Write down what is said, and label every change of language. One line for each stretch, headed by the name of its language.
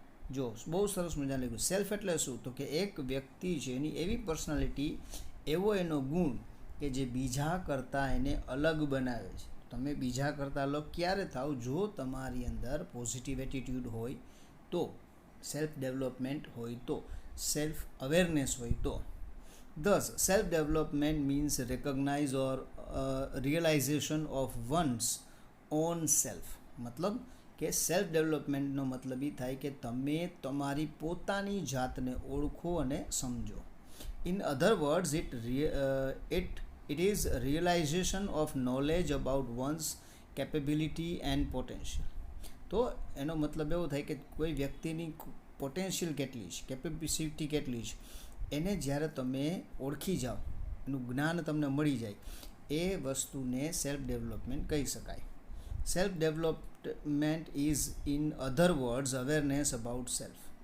Gujarati: જો બહુ સરસ મજાનું લખ્યું. સેલ્ફ એટલે શું? તો કે એક વ્યક્તિ છે એની એવી પર્સનાલિટી, એવો એનો ગુણ કે જે બીજા કરતાં એને અલગ બનાવે છે. તમે બીજા કરતાં અલગ ક્યારે થાવ? જો તમારી અંદર પોઝિટિવ એટીટ્યુડ હોય તો, સેલ્ફ ડેવલપમેન્ટ હોય તો, સેલ્ફ અવેરનેસ હોય તો.
English: Thus, self-development means recognize or realization of one's own self.
Gujarati: મતલબ કે સેલ્ફ ડેવલપમેન્ટનો મતલબ એ થાય કે તમે તમારી પોતાની જાતને ઓળખો અને સમજો.
English: In other words, it is realization of knowledge about one's capability and potential.
Gujarati: તો એનો મતલબ એવો થાય કે કોઈ વ્યક્તિની પોટેન્શિયલ કેટલી છે, કેપેસિટી કેટલી છે, એને જ્યારે તમે ઓળખી જાઓ, એનું જ્ઞાન તમને મળી જાય, એ વસ્તુને સેલ્ફ ડેવલપમેન્ટ કહી શકાય.
English: Self development is in other words awareness about self.